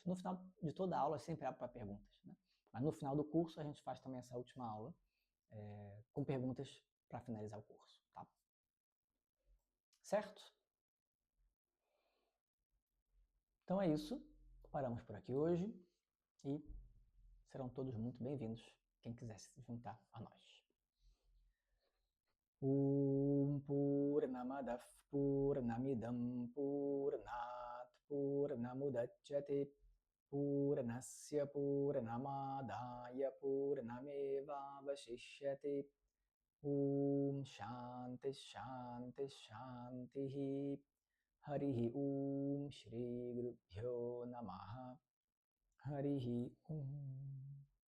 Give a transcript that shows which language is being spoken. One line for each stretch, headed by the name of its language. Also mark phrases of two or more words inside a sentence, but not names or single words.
Portuguese: No final de toda a aula sempre abre para perguntas, né? Mas no final do curso a gente faz também essa última aula com perguntas para finalizar o curso, tá? Certo? Então é isso. Paramos por aqui hoje e serão todos muito bem-vindos, quem quiser se juntar a nós.
Sanskrit: Purnamadav Purnamidam Purnat Purnamudachyate Purnasya Purnamadaya Purnameva Vashishyate Shanti Shanti Shanti Harihi Shri Gurubhyo Namaha Harihi